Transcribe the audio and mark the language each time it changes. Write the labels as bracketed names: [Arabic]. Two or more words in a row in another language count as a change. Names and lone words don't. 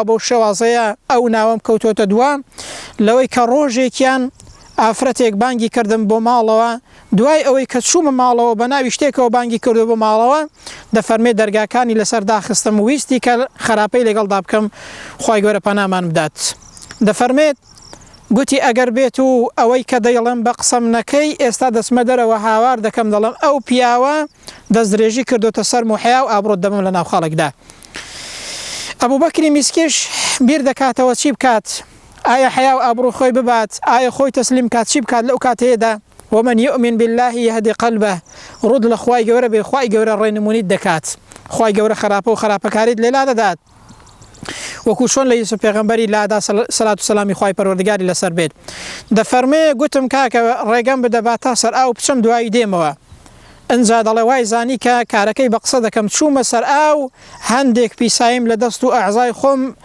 [Central Kurdish] بۆ شێوازەیە ئەو ناوەم کەوتۆتە دوام لەوەی کە ڕۆژێکیان ئافرەتێک بانگی کردم بۆ ماڵەوە دوای ئەوەی کە چوومە ماڵەوە بە ناوی شتێکەوە بانگی کردو بۆ ماڵەوە دەفەرمێ دەرگاکانی لەسەر داخستم ویستی کە خراپەی لەگەڵدا بکەم خوای گەورە پەنامان بدات دەفەرمێت گوتی ئەگەر بێت و ئەوەی کە دەیڵم بە قسەم نەکەی ئێستا دەسمە دەرەوە هاوار دەکەم دەڵم ئەو پیاوە دەستدرێژی کردوتە سەر موحیا و ئابڕۆت دەبم لە ناو خەڵکدا ئەبوو بەکری میسکیش بیر دەکاتەوە چی بکات ئایا حیا و ئابڕوو خۆی ببات ئایا خۆی تەسلیم کات چی بکات لەو کاتەیەدا [Arabic] ومن يؤمن بالله يهدي قلبه [Central Kurdish] ڕوود لە خوای گەورە بێ خوای گەورە ڕێنمونیت دەکات خوای گەورە خراپە و خراپەکاریت لێلا دەدات وەکو چۆن لە یوسف پێغەمبەری لادا سەلات و سەلامی خوای پەروەردگاری لەسەر بێت دەفەرمێ گوتم کاکە ڕێگەم بدە با تا سەر ئاو بچم دوایی دێمەوە ئەنجا دەڵێ وای زانی کە کارەکەی بە قسە دەکەم چوومە سەر ئاو هەندێک پیساییم لە دەست و ئەعزای خۆم